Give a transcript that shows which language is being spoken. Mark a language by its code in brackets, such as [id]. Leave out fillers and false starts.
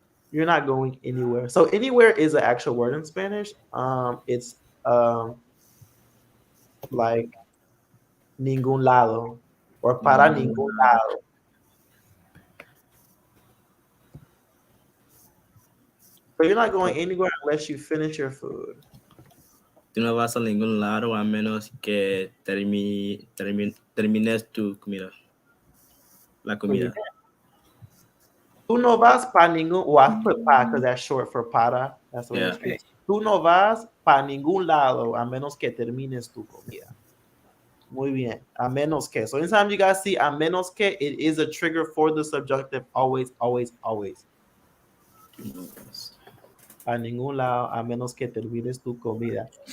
[en] You're not going anywhere. So anywhere is an actual word in Spanish. It's like [es] ningún lado [en] or [es] para ningún lado. [en] So you're not going anywhere unless you finish your food. [es] Tú no vas a ningún lado a menos que termines tu comida. La comida. Tú no vas para ningún, [en] well, I put pa because that's short for para. That's the way it's used. [es] Tú no vas para ningún lado a menos que termines tu comida. Muy bien. A menos que. [en] So anytime you guys see [es] a menos que, [en] it is a trigger for the subjunctive. Always, always, always. [es] A ningún lado a menos que termines tu comida.